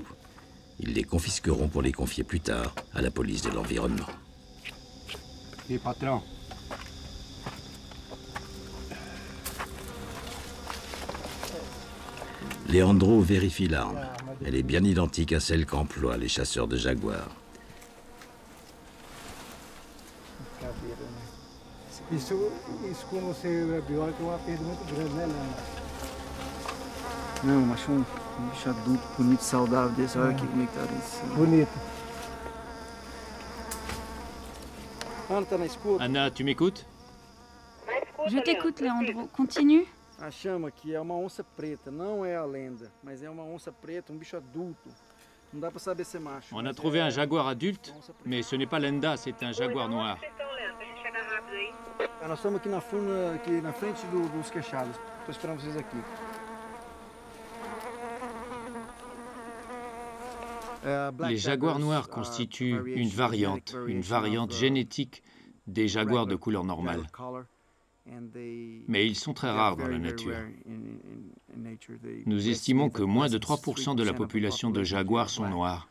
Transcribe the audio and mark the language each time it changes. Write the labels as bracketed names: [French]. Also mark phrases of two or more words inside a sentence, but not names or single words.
[French] Ils les confisqueront pour les confier plus tard à la police de l'environnement. Et patron. Leandro vérifie l'arme. Elle est bien identique à celle qu'emploient les chasseurs de jaguars. [Portuguese] Isso como você é biólogo, é uma perda muito grande, né, Leandro? Não, mas um bicho adulto, bonito, saudável desse, olha aqui como é que tá isso. Bonito. Ana, tá na escuta? [French] Anna, tu m'écoutes? Je t'écoute, Leandro. Continue. [Portuguese] A chama aqui é uma onça preta, não é a lenda, mas é uma onça preta, um bicho adulto. Não dá pra saber se é macho. [French] On a trouvé un jaguar adulte, mais ce n'est pas Lenda, c'est un jaguar noir. [Portuguese] Nós estamos aqui aqui na frente dos queixados. Tô esperando vocês aqui. [French] Les jaguars noirs constituent une variante génétique des jaguars de couleur normale. Mais ils sont très rares dans la nature. Nous estimons que moins de 3% de la population de jaguars sont noirs.